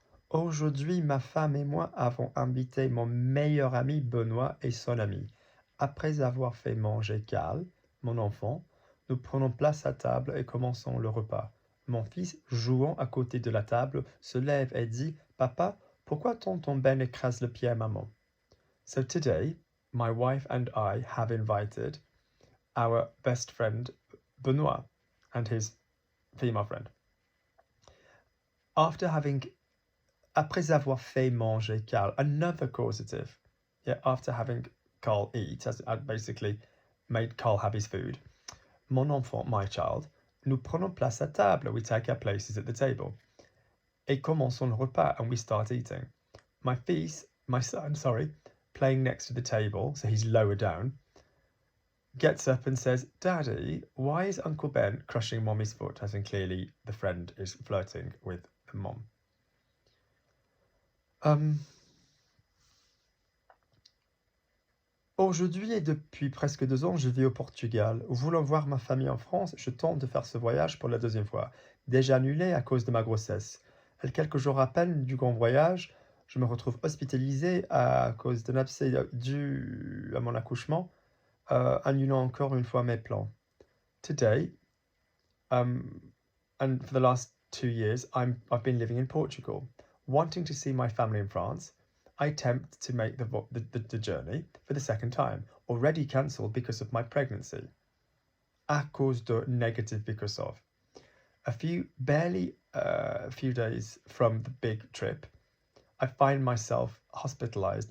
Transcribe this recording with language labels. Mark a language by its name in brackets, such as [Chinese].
[French] Aujourd'hui, ma femme et moi avons invité mon meilleur ami Benoît et son ami. Après avoir fait manger Cal, mon enfant, nous prenons place à table et commençons le repas. Mon fils, jouant à côté de la table, se lève et dit « Papa, pourquoi tonton Ben écrase le pied à maman ?» [English] So today, my wife and I have invited our best friend Benoît and his female friend. [French] Après avoir fait manger Carl, [English] another causative. Yeah, after having Carl eat, as I basically made Carl have his food. [French] Mon enfant, [English] my child, [French] nous prenons place à table. [English] We take our places at the table. [French] Et commençons le repas, [English] and we start eating. My son, playing next to the table, so he's lower down, gets up and says, "Daddy, why is Uncle Ben crushing Mommy's foot?" As in clearly the friend is flirting with the mom. [French] Aujourd'hui et depuis presque 2 ans, je vis au Portugal. Voulant voir ma famille en France, je tente de faire ce voyage pour la 2e fois, déjà annulé à cause de ma grossesse. Quelques jours à peine du grand voyage, je me retrouve hospitalisé à cause d'un abcès dû à mon accouchement, annulant encore une fois mes plans. [English] Today, and for the last 2 years, I've been living in Portugal. Wanting to see my family in France, I attempt to make the journey for the 2nd time, already cancelled because of my pregnancy. [French] À cause de [English] negative because of. Barely a few days from the big trip, I find myself hospitalized.